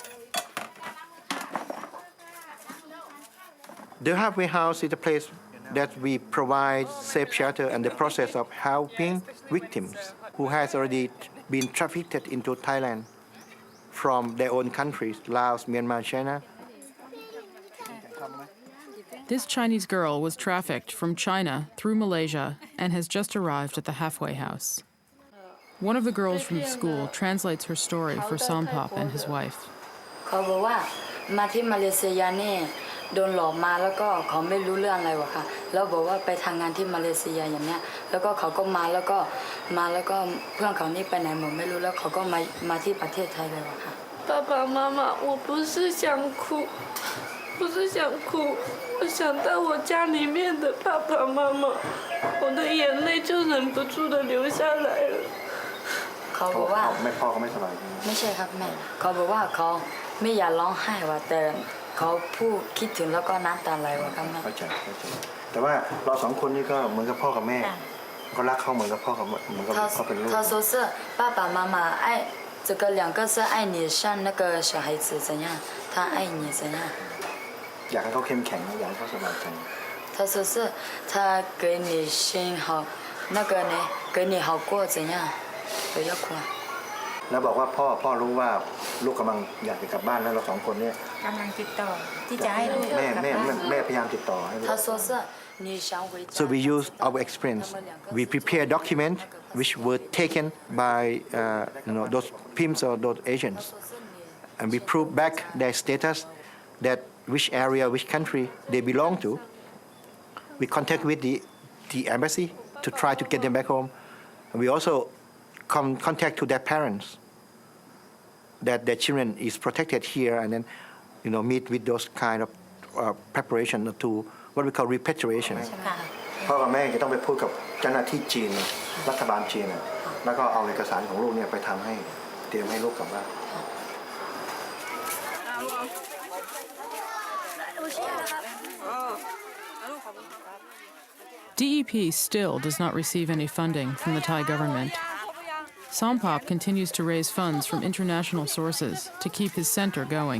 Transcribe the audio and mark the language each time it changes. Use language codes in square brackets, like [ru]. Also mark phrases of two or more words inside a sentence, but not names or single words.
[en] The halfway house is a place that we provide safe shelter and the process of helping victims who has already been trafficked into Thailand from their own countries, Laos, Myanmar, China. This Chinese girl was trafficked from China through Malaysia and has just arrived at the halfway house. One of the girls from the school translates her story for Sompop and his wife. [th] มาที่มาเลเซียนี่โดนหลอกมาแล้วก็เขาไม่รู้เรื่องอะไรวะค่ะแล้วบอกว่าไปทำงานที่มาเลเซียอย่างเนี้ยแล้วก็เขาก็มาแล้วก็เพื่อนเขานี่ไปไหนหมดไม่รู้แล้วเขาก็มาที่ประเทศไทยเลยวะค่ะ [zh] 爸爸妈妈我不是想哭不是想哭，我想到我家里面的爸爸妈妈，我的眼泪就忍不住的流下来了。 [th] เขาบอกว่า แม่พ่อเขาไม่สบาย ไม่ใช่ครับแม่เขาบอกว่าเขาไม่อยากร้องไห้ว่ะแต่เขาพูดคิดถึงแล้วก็น้ำตาไหลว่ะครับแม่ เข้าใจแต่ว่าเราสองคนนี่ก็เหมือนกับพ่อกับแม่ก็รักเขาเหมือนกับพ่อกับเหมือนกับเขาเป็นลูก [zh] 他说是爸爸妈妈爱这个两个是爱你像那个小孩子怎样他爱你怎样 [th] อยากให้เขาเข้มแข็งอยากให้เขาสบายใจ [zh] 他说是他给你心好那个呢给你好过怎样不要哭 [th] แล้วบอกว่าพ่อรู้ว่าลูกกำลังอยากจะกลับบ้านแล้วเราสองคนเนี่ย กำลังติดต่อที่จะให้ลูกกลับบ้าน แม่พยายามติดต่อให้ลูก [zh] 他说是你想回家 [en] So we use our experience. We prepare documents which were taken by those pimps or those agents, and we prove back their status, that which area, which country they belong to. We contact with the embassy to try to get them back home. And we also contact to their parents that their children is protected here, and then meet with those kind of preparation to what we call repatriation. [th] พ่อกับแม่จะต้องไปพูดกับเจ้าหน้าที่จีนรัฐบาลจีนแล้วก็เอาเอกสารของลูกเนี่ยไปทำให้เตรียมให้ลูกกลับบ้าน [en] DEP still does not receive any funding from the Thai government. Sompop continues to raise funds from international sources to keep his center going.